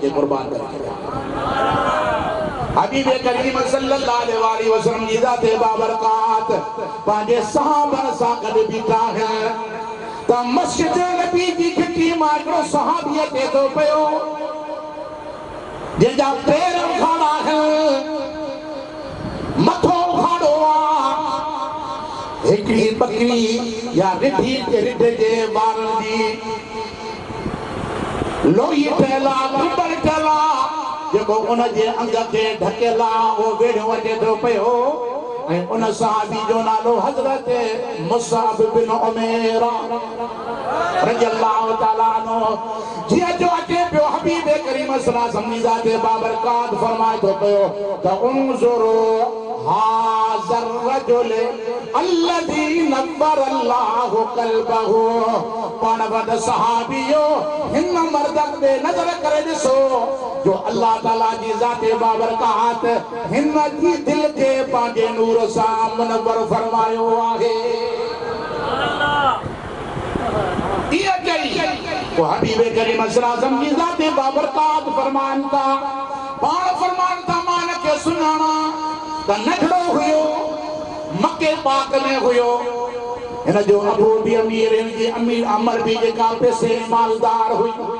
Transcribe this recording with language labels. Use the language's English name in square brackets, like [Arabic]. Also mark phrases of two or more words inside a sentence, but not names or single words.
[Sindhi] खे क़ुर्बान करे छॾिया हबीब करीम [Arabic] صلى الله عليه وسلم [Sindhi] जी ज़ात बाबरकात पंहिंजे सहाबनि सां गॾु बीठा आहिनि त मस्जिद नबी जी खिटी मां हिकिड़ो सहाबी अचे थो पियो जंहिंजा पेर उखाड़ा आहिनि मथो उखाड़ो आहे हिकिड़ी बकरी या रिढी जे ॿारनि जी लोही ठहियल आहे कुंबल ठहियल आहे जेको उन जे अंग खे ढकियल आहे उहो वेढ़ो वञे थो पियो ऐं उन सहाबी जो नालो हज़रत मुसअब बिन उमैर [Arabic] رضي الله تعالى عنه [Sindhi] जीअं जो अचे पियो हबीब करीम [Arabic] صلى الله عليه وسلم [Sindhi] ज़ात बाबरकात फरमाए थो पियो त [Arabic] انظروا هذا الرجل الذي نور الله قلبه [Sindhi] पाण वड सहाबियो हिन मर्द ते नज़र करे ॾिसो जो अल्लाह ताला जी ज़ात बाबरकात हिन जी दिल खे पंहिंजे नूर सां मुनव्वर फरमायो आहे इहा चई पोइ हबीब करीम [Arabic] صلى الله عليه وسلم [Sindhi] जी ज़ात बाबरकात फरमान था पाण फरमान था मां हिनखे सुञाणा त नंढड़ो हुयो मके पाक में हुयो हिन जो अबू बि अमीर हिन जी अमीर अमर बि जेका पैसे मालदार हुई